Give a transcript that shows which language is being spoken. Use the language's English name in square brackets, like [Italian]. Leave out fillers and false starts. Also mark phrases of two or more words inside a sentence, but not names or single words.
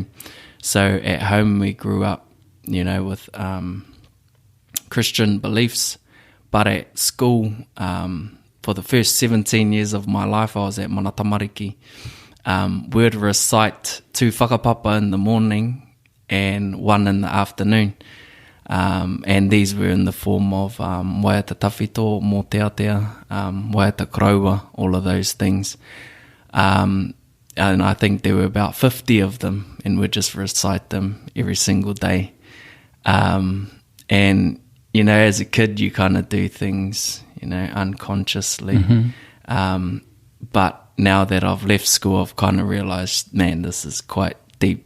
[English] So at home we grew up, with Christian beliefs. But at school, for the first 17 years of my life, I was at Mana Tamariki. We'd recite 2 whakapapa in the morning and 1 in the afternoon. And these were in the form of [Māori] waiata tawhito, mō te atea, waiata karaua, [English] all of those things. And I think there were about 50 of them, and we'd just recite them every single day. And, as a kid, you kind of do things, unconsciously. But now that I've left school, I've kind of realised, man, this is quite deep.